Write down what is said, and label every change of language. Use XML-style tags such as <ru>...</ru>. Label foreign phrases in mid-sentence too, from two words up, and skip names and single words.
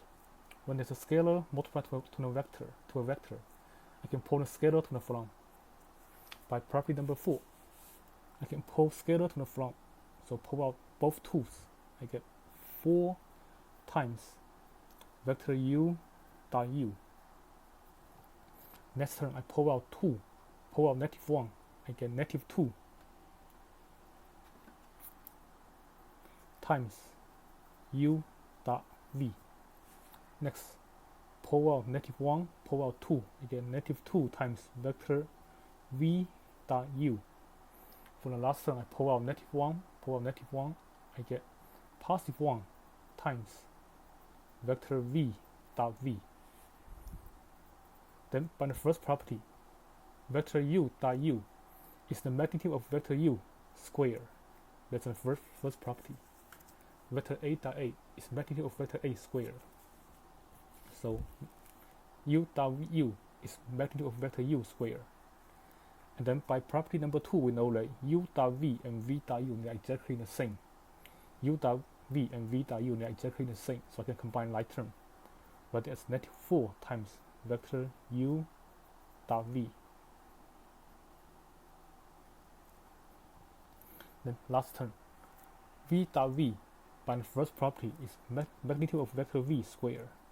<en>When there's a scalar multiplied to a vector, I can pull the scalar to the front. By property number 4, I can pull scalar to the front. So pull out both tools. I get 4 times vector u dot u. Next term, I pull out 2. Pull out negative 1. I get negative 2 times u dot v. Next, pull out negative 1, pull out 2. I get negative 2 times vector v dot u. For the last term, I pull out negative 1, pull out negative 1. I get positive 1 times vector v dot v. Then by the first property, vector u dot u is the magnitude of vector u square. That's the first property. Vector a dot a is magnitude of vector a square. So u dot u is magnitude of vector u square. And then by property number 2, we know that u dot v and v dot u are exactly the same. U dot v and v dot u are exactly the same, so I can combine like term. But that's negative 4 times vector u dot v Then last term, v dot v by the first property is magnitude of vector v squared.</en>